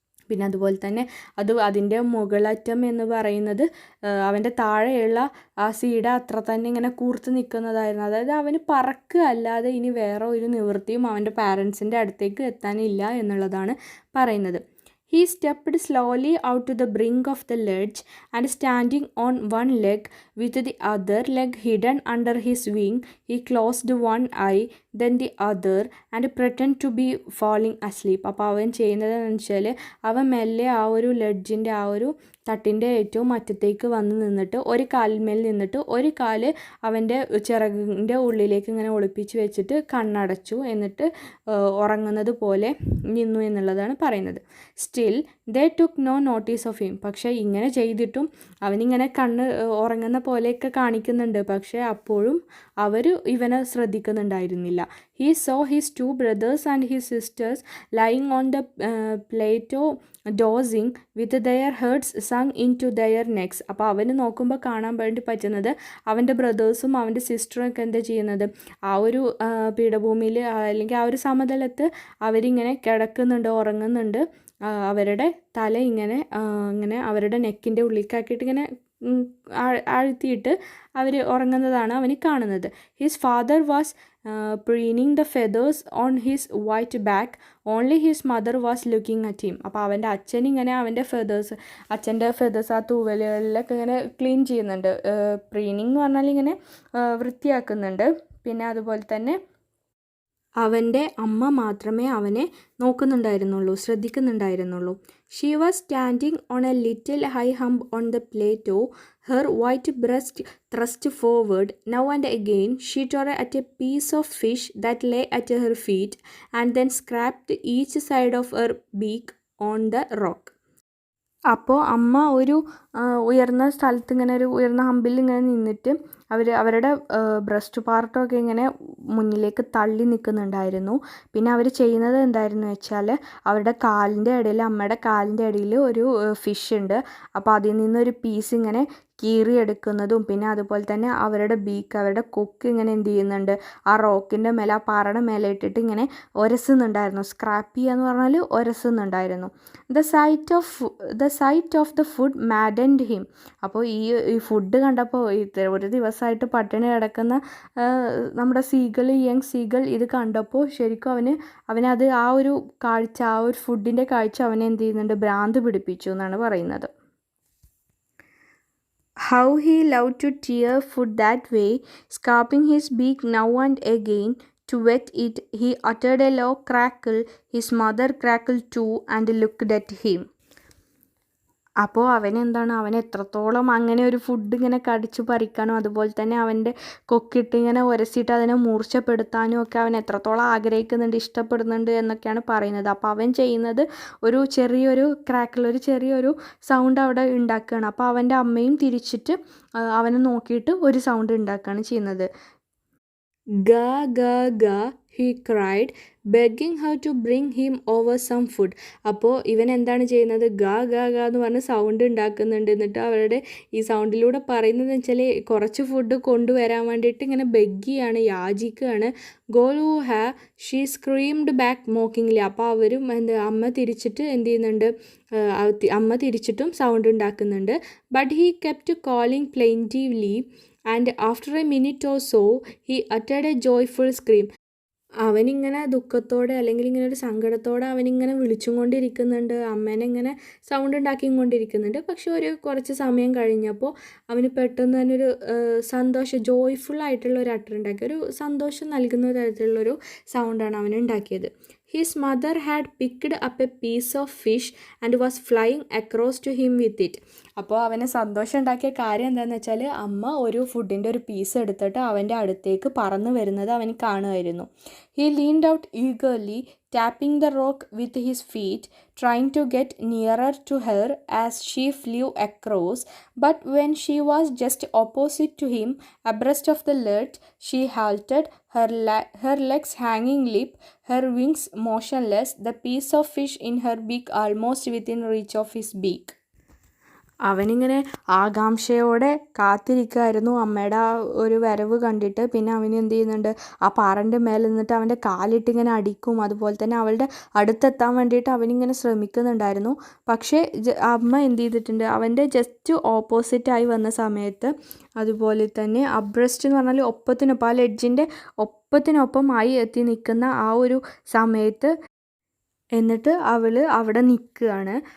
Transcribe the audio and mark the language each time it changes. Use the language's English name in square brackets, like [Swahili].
[Malayalam] പിന്നെ അതുപോലെ തന്നെ അതിൻ്റെ മുകളറ്റം എന്ന് പറയുന്നത് അവൻ്റെ താഴെയുള്ള ആ സീഡ് അത്ര തന്നെ ഇങ്ങനെ കൂർത്ത് നിൽക്കുന്നതായിരുന്നു. അതായത് അവന് പറക്കുക അല്ലാതെ ഇനി വേറെ ഒരു നിവൃത്തിയും അവൻ്റെ പാരൻസിൻ്റെ അടുത്തേക്ക് എത്താനില്ല എന്നുള്ളതാണ് പറയുന്നത്. [English] He stepped slowly out to the brink of the ledge, and standing on one leg with the other leg hidden under his wing, he closed one eye, then the other, and pretended to be falling asleep. [Malayalam] അപ്പോൾ അവൻ ചെയ്യുന്നതെന്ന് വെച്ചാൽ അവൻ മെല്ലെ ആ ഒരു ലെഡ്ജിൻ്റെ ആ ഒരു തട്ടിൻ്റെ ഏറ്റവും അറ്റത്തേക്ക് വന്ന് നിന്നിട്ട് ഒരു കാലിന്മേൽ നിന്നിട്ട് ഒരു കാല് അവൻ്റെ ചിറകിൻ്റെ ഉള്ളിലേക്ക് ഇങ്ങനെ ഒളിപ്പിച്ച് വെച്ചിട്ട് കണ്ണടച്ചു, എന്നിട്ട് ഉറങ്ങുന്നത് പോലെ നിന്നു എന്നുള്ളതാണ് പറയുന്നത്. [English] still they took no notice of him, [Malayalam] പക്ഷേ ഇങ്ങനെ ചെയ്തിട്ടും അവനിങ്ങനെ കണ്ണ് ഉറങ്ങുന്ന പോലെയൊക്കെ കാണിക്കുന്നുണ്ട്, പക്ഷേ അപ്പോഴും അവർ ഇവനെ ശ്രദ്ധിക്കുന്നുണ്ടായിരുന്നില്ല. [English] He saw his two brothers and his sisters lying on the plateau dozing with their heads sunk into their necks. [Malayalam] അപ്പോൾ അവന് നോക്കുമ്പോൾ കാണാൻ വേണ്ടി പറ്റുന്നത് അവൻ്റെ ബ്രദേഴ്സും അവൻ്റെ സിസ്റ്ററും ഒക്കെ എന്താ ചെയ്യുന്നത്, ആ ഒരു പീഠഭൂമിയിൽ അല്ലെങ്കിൽ ആ ഒരു സമതലത്ത് അവരിങ്ങനെ കിടക്കുന്നുണ്ട്, ഉറങ്ങുന്നുണ്ട്. അവരുടെ തല ഇങ്ങനെ അവരുടെ നെക്കിൻ്റെ ഉള്ളിലേക്കാക്കിയിട്ട് ഇങ്ങനെ ആഴ്ത്തിയിട്ട് അവർ ഉറങ്ങുന്നതാണ് അവന് കാണുന്നത്. [English] His father was preening the feathers on his white back, only his mother was looking at him. [Malayalam] അപ്പോൾ അവൻ്റെ അച്ഛൻ ഇങ്ങനെ അവൻ്റെ അച്ഛൻ്റെ ഫെദേഴ്സ് ആ തൂവലുകളിലൊക്കെ ഇങ്ങനെ ക്ലീൻ ചെയ്യുന്നുണ്ട്. പ്രീനിങ് എന്ന് പറഞ്ഞാൽ ഇങ്ങനെ വൃത്തിയാക്കുന്നുണ്ട്. പിന്നെ അതുപോലെ തന്നെ അവൻ്റെ അമ്മ മാത്രമേ അവനെ നോക്കുന്നുണ്ടായിരുന്നുള്ളൂ, ശ്രദ്ധിക്കുന്നുണ്ടായിരുന്നുള്ളൂ. [English] She was standing on a little high hump on the plateau, her white breast thrust forward. Now and again she tore at a piece of fish that lay at her feet, and then scraped each side of her beak on the rock. [Malayalam] അപ്പോൾ അമ്മ ഒരു ഉയർന്ന സ്ഥലത്ത് ഇങ്ങനെ ഒരു ഉയർന്ന ഹമ്പിൽ ഇങ്ങനെ നിന്നിട്ട് അവരുടെ ബ്രസ്റ്റ് പാർട്ടൊക്കെ ഇങ്ങനെ മുന്നിലേക്ക് തള്ളി നിൽക്കുന്നുണ്ടായിരുന്നു. പിന്നെ അവർ ചെയ്യുന്നത് എന്തായിരുന്നു വെച്ചാൽ അവരുടെ കാലിൻ്റെ ഇടയിൽ, അമ്മയുടെ കാലിൻ്റെ ഇടയിൽ ഒരു ഫിഷ് ഉണ്ട്. അപ്പോൾ അതിൽ നിന്നൊരു പീസ് ഇങ്ങനെ കീറിയെടുക്കുന്നതും പിന്നെ അതുപോലെ തന്നെ അവരുടെ ബീക്ക്, അവരുടെ കൊക്ക് ഇങ്ങനെ എന്ത് ചെയ്യുന്നുണ്ട്, ആ റോക്കിൻ്റെ മേലെ, ആ പാറയുടെ മേലെ ഇട്ടിട്ട് ഇങ്ങനെ ഒരസുന്നുണ്ടായിരുന്നു. സ്ക്രാപ്പ് ചെയ്യുക എന്ന് പറഞ്ഞാൽ ഒരസുന്നുണ്ടായിരുന്നു. [English] The sight of the food maddened him. [Malayalam] അപ്പോൾ ഈ ഫുഡ് കണ്ടപ്പോൾ ഒരു ദിവസമായിട്ട് പട്ടിണി കിടക്കുന്ന നമ്മുടെ യങ് സീഗൾ ഇത് കണ്ടപ്പോൾ ശരിക്കും അവനത് ആ ഒരു കാഴ്ച, ആ ഒരു ഫുഡിൻ്റെ കാഴ്ച അവനെ എന്ത് ചെയ്യുന്നുണ്ട്, ഭ്രാന്ത് പിടിപ്പിച്ചു എന്നാണ് പറയുന്നത്. [English] How he loved to tear food that way, scarping his beak now and again to wet it. He uttered a low crackle. His mother crackled too and looked at him. [Malayalam] അപ്പോൾ അവൻ എത്രത്തോളം അങ്ങനെ ഒരു ഫുഡ് ഇങ്ങനെ കടിച്ചു പറിക്കാനും അതുപോലെ തന്നെ അവൻ്റെ കൊക്കിട്ട് ഇങ്ങനെ ഉരസിയിട്ട് അതിനെ മൂർച്ചപ്പെടുത്താനും ഒക്കെ അവൻ എത്രത്തോളം ആഗ്രഹിക്കുന്നുണ്ട്, ഇഷ്ടപ്പെടുന്നുണ്ട് എന്നൊക്കെയാണ് പറയുന്നത്. അപ്പോൾ അവൻ ചെയ്യുന്നത് ഒരു ചെറിയൊരു ക്രാക്കിൽ, ഒരു ചെറിയൊരു സൗണ്ട് അവിടെ ഉണ്ടാക്കുകയാണ്. അപ്പോൾ അവൻ്റെ അമ്മയും തിരിച്ചിട്ട് അവനെ നോക്കിയിട്ട് ഒരു സൗണ്ട് ഉണ്ടാക്കുകയാണ് ചെയ്യുന്നത്. [English] ഗ ഗ ഗ he cried, begging her to bring him over some food. [Malayalam] അപ്പോൾ ഇവൻ എന്താണ് ചെയ്യുന്നത്, ഗ ഗ ഗ എന്ന് പറഞ്ഞ് സൗണ്ട് ഉണ്ടാക്കുന്നുണ്ട്. എന്നിട്ട് അവരുടെ ഈ സൗണ്ടിലൂടെ പറയുന്നത് വെച്ചാൽ കുറച്ച് ഫുഡ് കൊണ്ടുവരാൻ വേണ്ടിയിട്ട് ഇങ്ങനെ ബെഗ്ഗിയാണ്, യാചിക്കുകയാണ്. [English] ഗോ ടു ഹാ, ഷീ സ്ക്രീംഡ് ബാക്ക് മോക്കിംഗ്ലി. [Malayalam] അപ്പോൾ അവരും അമ്മ തിരിച്ചിട്ട് എന്ത് ചെയ്യുന്നുണ്ട്, അമ്മ തിരിച്ചിട്ടും സൗണ്ട് ഉണ്ടാക്കുന്നുണ്ട്. [English] But he kept calling plaintively and after a minute or so he uttered a joyful scream. [Malayalam] അവനിങ്ങനെ ദുഃഖത്തോടെ അല്ലെങ്കിൽ ഇങ്ങനെ ഒരു സങ്കടത്തോടെ അവനിങ്ങനെ വിളിച്ചും കൊണ്ടിരിക്കുന്നുണ്ട്, അമ്മേനെ ഇങ്ങനെ സൗണ്ട് ഉണ്ടാക്കിയും കൊണ്ടിരിക്കുന്നുണ്ട്. പക്ഷെ ഒരു കുറച്ച് സമയം കഴിഞ്ഞപ്പോൾ അവന് പെട്ടെന്ന് തന്നെ ഒരു ജോയ്ഫുൾ ആയിട്ടുള്ള ഒരു അട്ടർ ഉണ്ടാക്കി, ഒരു സന്തോഷം നൽകുന്ന തരത്തിലുള്ളൊരു സൗണ്ടാണ് അവൻ ഉണ്ടാക്കിയത്. [English] His mother had picked up a piece of fish and was flying across to him with it. [Malayalam] അപ്പോൾ അവന് സന്തോഷം ഉണ്ടാക്കിയ കാര്യം എന്താണെന്ന് വെച്ചാൽ അമ്മ ഒരു ഫുഡിൻ്റെ ഒരു പീസ് എടുത്തിട്ട് അവൻ്റെ അടുത്തേക്ക് പറന്നു വരുന്നത് അവന് കാണുമായിരുന്നു. [English] He leaned out eagerly, tapping the rock with his feet, trying to get nearer to her as she flew across. But when she was just opposite to him, abreast of the ledge, she halted, her legs hanging limp, her wings motionless, the piece of fish in her beak almost within reach of his beak. [Malayalam] അവനിങ്ങനെ ആകാംക്ഷയോടെ കാത്തിരിക്കുമായിരുന്നു അമ്മയുടെ ആ ഒരു വരവ് കണ്ടിട്ട്. പിന്നെ അവന് എന്ത് ചെയ്യുന്നുണ്ട്, ആ പാറൻ്റെ മേലെ നിന്നിട്ട് അവൻ്റെ കാലിട്ട് ഇങ്ങനെ അടിക്കും. അതുപോലെ തന്നെ അവളുടെ അടുത്തെത്താൻ വേണ്ടിയിട്ട് അവനിങ്ങനെ ശ്രമിക്കുന്നുണ്ടായിരുന്നു. പക്ഷേ അമ്മ എന്ത് ചെയ്തിട്ടുണ്ട്, അവൻ്റെ ജസ്റ്റ് ഓപ്പോസിറ്റായി വന്ന സമയത്ത്, അതുപോലെ തന്നെ അബ്രസ്റ്റ് എന്ന് പറഞ്ഞാൽ ഒപ്പത്തിനൊപ്പം, ആ ലെഡ്ജിൻ്റെ ഒപ്പത്തിനൊപ്പമായി എത്തി നിൽക്കുന്ന ആ ഒരു സമയത്ത് എന്നിട്ട് അവൾ അവിടെ നിൽക്കുകയാണ്.